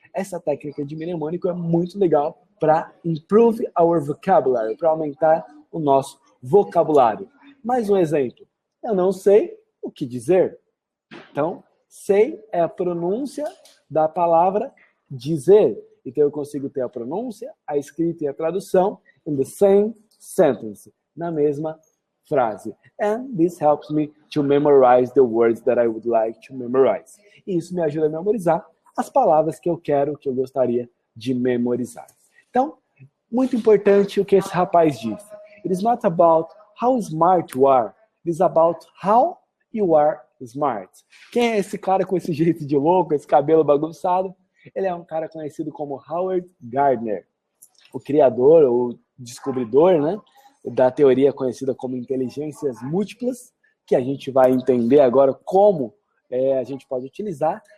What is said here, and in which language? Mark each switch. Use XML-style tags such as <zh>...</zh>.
<pt>Essa técnica de mnemônico é muito legal para</pt> <en>improve our vocabulary,</en> <pt>para aumentar o nosso vocabulário. Mais um exemplo. Eu não sei o que dizer. Então, sei é a pronúncia da palavra dizer. Então, eu consigo ter a pronúncia, a escrita e a tradução</pt> <en>in the same sentence,</en> <pt>na mesma frase.</pt> <en>And this helps me to memorize the words that I would like to memorize.</en> <pt>E isso me ajuda a memorizar as palavras que eu quero, que eu gostaria de memorizar. Então, muito importante o que esse rapaz disse.</pt> <en>It is not about how smart you are. It is about how you are smart.</en> <pt>Quem é esse cara com esse jeito de louco, esse cabelo bagunçado? Ele é um cara conhecido como Howard Gardner, o criador ou descobridor, né, da teoria conhecida como inteligências múltiplas, que a gente vai entender agora como a gente pode utilizar.</pt>